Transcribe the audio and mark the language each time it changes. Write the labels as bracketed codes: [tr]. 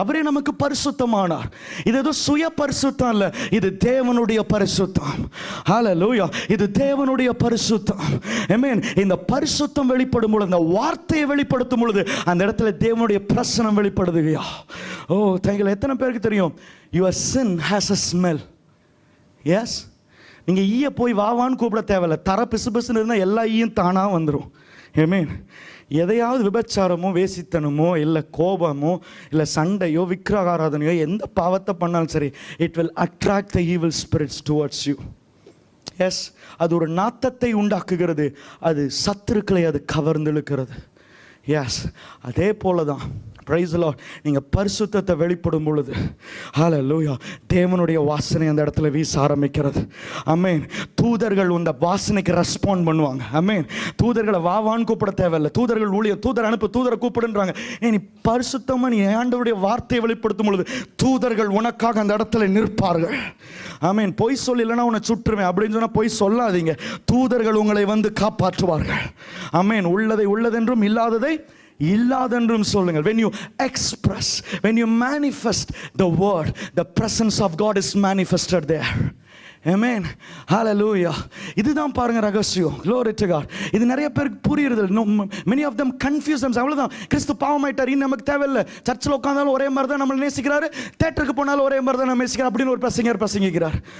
[ta] அவரே நமக்கு பரிசுத்தமானார். இது ஏதோ சுய பரிசுத்தம் அல்ல, இது தேவனுடைய பரிசுத்தம். ஹல்லேலூயா. இது தேவனுடைய பரிசுத்தம். ஆமென். இந்த பரிசுத்தம் வெளிப்படும் பொழுது, இந்த வார்த்தையை வெளிப்படுத்தும் பொழுது அந்த இடத்துல தேவனுடைய பிரசன்னம் வெளிப்படுதுயா. [en] Oh thank you. [ta] எத்தனை பேருக்கு தெரியும் [en] your sin has a smell? [ta] S, நீங்க ஈய போய் வாவான்னு கூப்பிட தேவையில்லை. தர பிசு பிசுன்னு இருந்தால் எல்லா ஈயும் தானாக வந்துடும். ஆமென். எதையாவது விபச்சாரமோ வேசித்தனமோ இல்லை கோபமோ இல்லை சண்டையோ விக்கிரகாராதனையோ எந்த பாவத்தை பண்ணாலும் சரி, [en] It will attract the evil spirits towards you. [ta] S, அது ஒரு நாத்தத்தை உண்டாக்குகிறது, அது சத்துருக்களை அது கவர்ந்து இழுக்கிறது. எஸ், அதே போல தான் [en] Praise the Lord. [ta] நீங்கள் பரிசுத்தத்தை வெளிப்படும் பொழுது, ஹல்லேலூயா, தேவனுடைய வாசனை அந்த இடத்துல வீச ஆரம்பிக்கிறது. ஆமென். தூதர்கள் அந்த வாசனைக்கு ரெஸ்பாண்ட் பண்ணுவாங்க. ஆமென். தூதர்களை வாவான்னு கூப்பிட தேவையில்லை. தூதர்கள் ஊழியர், தூதர் அனுப்பு, தூதரை கூப்பிடுன்றாங்க. நீ பரிசுத்தமாக நீ ஆண்டவருடைய வார்த்தையை வெளிப்படுத்தும் பொழுது தூதர்கள் உனக்காக அந்த இடத்துல நிற்பார்கள். ஆமென். பொய் சொல்லி இல்லைன்னா உன்னை சுற்றுவேன் அப்படின்னு சொன்னால் பொய் சொல்லாதீங்க. தூதர்கள் உங்களை வந்து காப்பாற்றுவார்கள். ஆமென். உள்ளதை உள்ளதென்றும் இல்லாததை இல்லாதென்றும் சொல்லுங்கள். [en] when you express, when you manifest the word, the presence of God is manifested there. Amen. Hallelujah. [ta] இதுதான் பாருங்க ரகசியம். [en] Glory to God. [ta] இது நிறைய பேருக்கு புரியுறது. [en] many of them confuse themselves. [ta] அவ்வளவுதான், கிறிஸ்து பாவமாயிட்டார், இன்னும் நமக்கு தேவையில்லை. சர்ச்சில் உட்கார்ந்தாலும் ஒரே மாதிரி தான் நம்மளை நேசிக்கிறாரு, தேட்டருக்கு போனாலும் ஒரே மாதிரி தான் நம்ம நேசிக்கிறார் அப்படின்னு ஒரு பிரசங்கிக்கிறார்.